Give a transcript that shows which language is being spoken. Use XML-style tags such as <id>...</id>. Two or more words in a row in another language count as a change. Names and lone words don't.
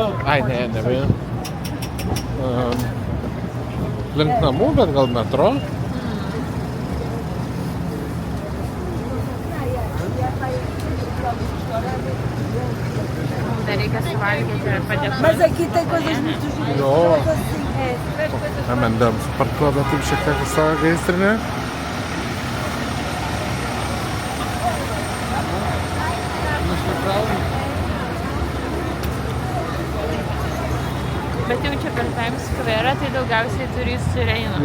<lt>Ai, ne. Link namų, bet gal metro. Dar reikia suvalgyti ir padėkoti.</lt> <pt>Mas aqui tem coisas muito giras.</pt> <lt>Jo.</lt> <pt>Assim,</pt> <lt>Amendams parduoda taip šiek tiek savo gaisrinę. Bet jau čia per Times Square, tai daugiausiai turistų ir eina.</lt>